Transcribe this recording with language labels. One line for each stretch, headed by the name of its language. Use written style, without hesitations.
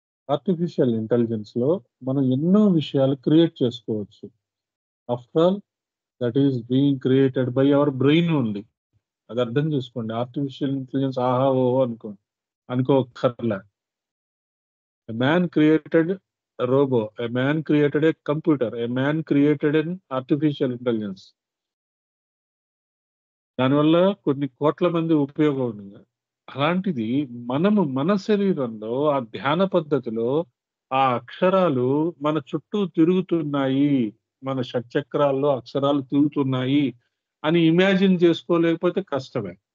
Telugu: Artificial intelligence లో మనం ఎన్నో విషయాలు క్రియేట్ చేసుకోవచ్చు.
English: After all that is being created by our brain only.
Telugu: అది అర్థం చేసుకోండి. ఆర్టిఫిషియల్ ఇంటెలిజెన్స్ ఆహా ఓహో అనుకోకర్లే.
English: A man created a robo, a man created a computer, a man created an artificial intelligence.
Telugu: దానివల్ల కొన్ని కోట్ల మంది ఉపయోగం ఉంది. అలాంటిది మనము మన శరీరంలో ఆ ధ్యాన పద్ధతిలో ఆ అక్షరాలు మన చుట్టూ తిరుగుతున్నాయి, మన షట్చక్రాల్లో అక్షరాలు తిరుగుతున్నాయి అని ఇమాజిన్ చేసుకోలేకపోతే కష్టమే.